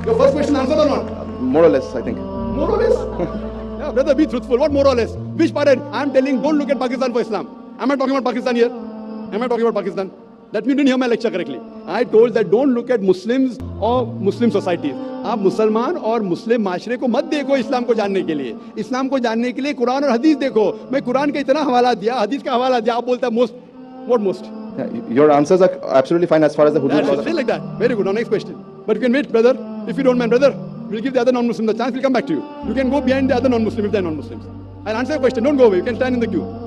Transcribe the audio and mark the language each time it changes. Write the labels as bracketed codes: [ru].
[en] Your first question answered or not? More or less, I think. More or less? Yeah, brother, be truthful. What more or less? Which part? I'm telling, don't look at Pakistan for Islam. Am I talking about Pakistan here? Am I talking about Pakistan? That means you didn't hear my lecture correctly. I told that don't look at Muslims or Muslim societies. [hi] आप मुसलमान और मुस्लिम माशरे को मत देखो इस्लाम को जानने के लिए. इस्लाम को जानने के लिए कुरान और हदीस देखो. मैं कुरान का इतना हवाला दिया, हदीस का हवाला दिया, आप बोलते हैं most. [en] What most? Yeah, your answers are absolutely fine as far as the hudud. That's it, like that. Very good. Now next question. But you can wait, brother. If you don't mind, brother, we'll give the other non-Muslims the chance. We'll come back to you. You can go behind the other non-Muslims if they're non-Muslims. I'll answer your question. Don't go away. You can stand in the queue.